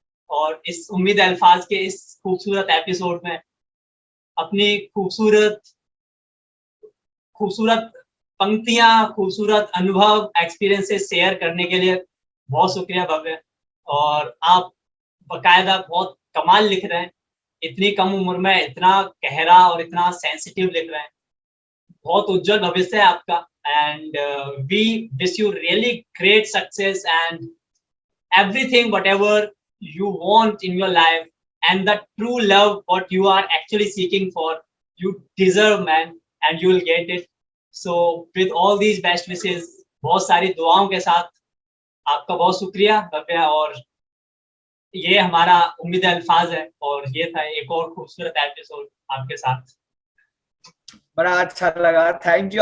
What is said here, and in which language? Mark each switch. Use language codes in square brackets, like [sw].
[hi] और इस उम्मीद अल्फाज़ के इस खूबसूरत एपिसोड में अपनी खूबसूरत खूबसूरत पंक्तियाँ, खूबसूरत अनुभव, एक्सपीरियंसेस शेयर करने के लिए बहुत शुक्रिया भव्य। और आप बाकायदा बहुत कमाल लिख रहे हैं। इतनी कम उम्र में इतना गहरा और इतना सेंसिटिव लिख रहे हैं। बहुत उज्जवल भविष्य है आपका, [en] And we wish you really great success and everything whatever you want in your life, and the true love what you are actually seeking for, you deserve, man, and you will get it. So with all these best wishes, [hi] बहुत सारी दुआओं के साथ आपका बहुत शुक्रिया भव्या। और ये हमारा उम्मीद अल्फाज है, और ये था एक और खूबसूरत एपिसोड आपके साथ। बड़ा अच्छा लगा, थैंक यू।